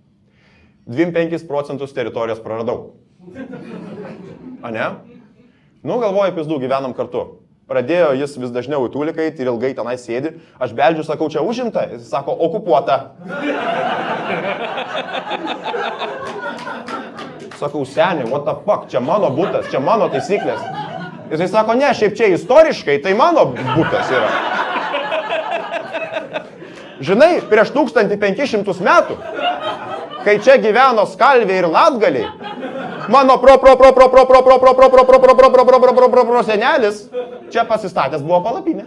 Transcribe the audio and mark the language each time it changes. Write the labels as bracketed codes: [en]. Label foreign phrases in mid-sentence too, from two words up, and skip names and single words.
[lt] 25% teritorijos praradau. A ne? Nu, galvoju, pizdų, gyvenam kartu. Pradėjo jis vis dažniau į tūliką ir ilgai tenai sėdi. Aš beldžiu, sakau, čia užimta. Jis sako, okupuota. Sakau, seniai, [en] what the fuck, [lt] čia mano butas, čia mano taisyklės. Jisai sako, ne, šiaip čia istoriškai, tai mano butas yra. Žinai, prieš 1500 metų, kai čia gyveno Skalviai ir Latgaliai, mano senelis čia pasistatęs buvo palapinė.